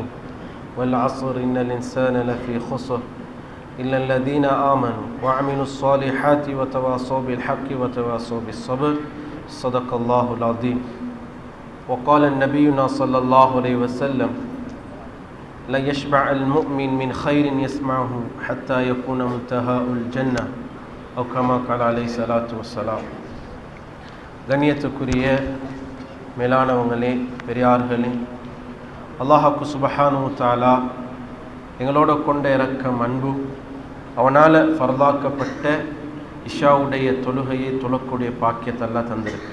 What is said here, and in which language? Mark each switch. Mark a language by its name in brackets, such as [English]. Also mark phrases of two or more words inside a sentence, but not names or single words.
[Arabic] والعصر إن الإنسان لفي خسر إلا الذين آمنوا وعملوا الصالحات وتواصوا بالحق وتواصوا بالصبر. صدق الله العظيم. وقال النبينا صلى الله عليه وسلم: لا يشبع المؤمن من خير يسمعه حتى يكون منتهى الجنة أو كما قال عليه الصلاة والسلام. [Tamil] கண்ணியத்துக்குரிய மேலானவங்களே, பெரியார்களே, அல்லாஹ்வுக்கு [Arabic] سبحانه وتعالى [Tamil] எங்களோட கொண்ட இரக்கம், அன்பு, அவனால் ஃபர்தாக்கப்பட்ட இஷாவுடைய தொழுகையை தொழக்கூடிய பாக்கியத்தை அல்லாஹ் தந்திருக்கு.